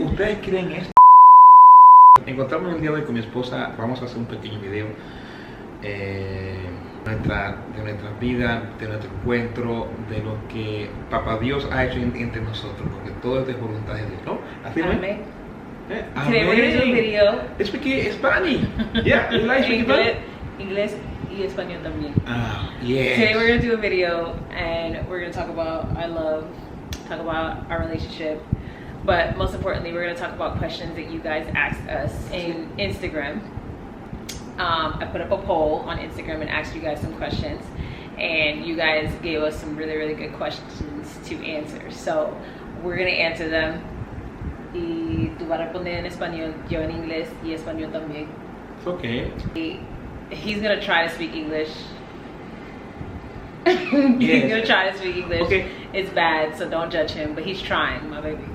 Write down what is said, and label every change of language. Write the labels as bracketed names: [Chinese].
[Spanish] ¿Ustedes creen esto? Encontramos el día de hoy con mi esposa. Vamos a hacer un pequeño video de nuestra vida, de nuestro encuentro, de lo que Papá Dios ha hecho entre nosotros, porque todo es de voluntad de Dios, ¿no? Así no es. Amén. Amén. [English] Today we're going to do a video. Speak Spanish. Yeah, you like speaking Spanish? [Spanish] Inglés y español también. [English] Ah, yes. Today we're going to do a video and we're going to talk about our love, talk about our relationship, but most importantly we're going to talk about questions that you guys asked us in Instagram. I put up a poll on Instagram and asked you guys some questions, and you guys gave us some really good questions to answer. So we're going to answer them. [Spanish] Y tú vas a responder en español, yo en inglés y español también. [English] It's okay. He's going to try to speak English. He's going to try to speak English. Okay. It's bad, so don't judge him, but he's trying, my baby.